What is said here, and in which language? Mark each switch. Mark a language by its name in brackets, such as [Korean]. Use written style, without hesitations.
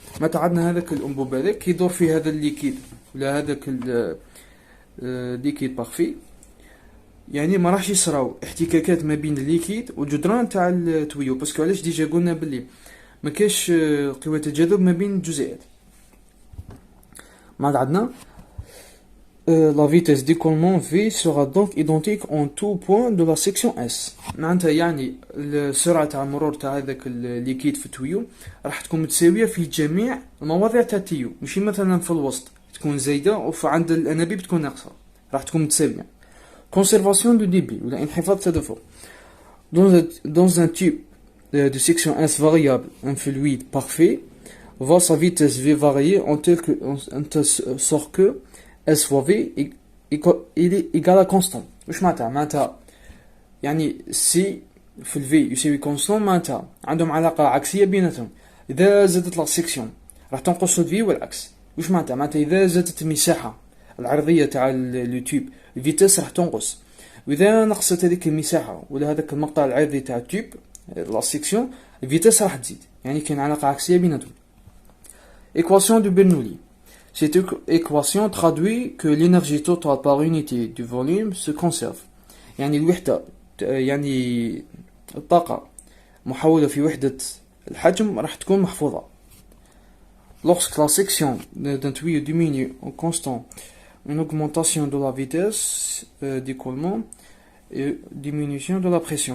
[Arabic] متى عندنا هذاك الانبوب هذاك كيدور فيه هذا الليكيد ولا هذاك الليكيد بارفي، يعني ما راحش يصراو احتكاكات ما بين الليكيد والجدران تاع التويو، باسكو علاش ديجا قلنا بلي ما كاش قوة تجاذب ما بين الجزيئات. ما عندنا [French] la vitesse d'écoulement V sera donc identique en tout point de la section S. [Arabic] معناتها يعني السرعة تاع المرور تاع هذاك الليكيد في التويو راح تكون متساوية في جميع المواضع تاع التيو، ماشي مثلا في الوسط تكون زايدة وفي عند الأنابيب تكون ناقصة، راح تكون متساوية. [French] Conservation du débit [Arabic] ولا انحفاظ التدفق. [French] Dans un tube de section S variable, un fluide parfait va sa vitesse V varier en telle sorte que S fois V il est égal à constant. [Arabic] واش معناتها يعني سي في الفي يساوي كونستون، معناتها عندهم علاقة عكسية بيناتهم. إذا زادت لا سيكسيون راح تنقص الفي والعكس. واش معناتها إذا زادت المساحة العرضية تاع لو تيوب الفيتاس راح تنقص، وإذا نقصت هذيك المساحة ولا هذاك المقطع العرضي تاع التيوب لا سيكسيون الفيتاس راح تزيد، يعني كاين علاقة عكسية بيناتهم. [French] Équation de Bernoulli. Cette équation traduit que l'énergie totale par unité du volume se conserve. [Arabic] يعني الوحدة يعني الطاقة محولة في وحدة الحجم راح تكون محفوظة. [French] Lorsque la section d'un tuyau diminue en constant une augmentation de la vitesse d'écoulement et diminution de la pression.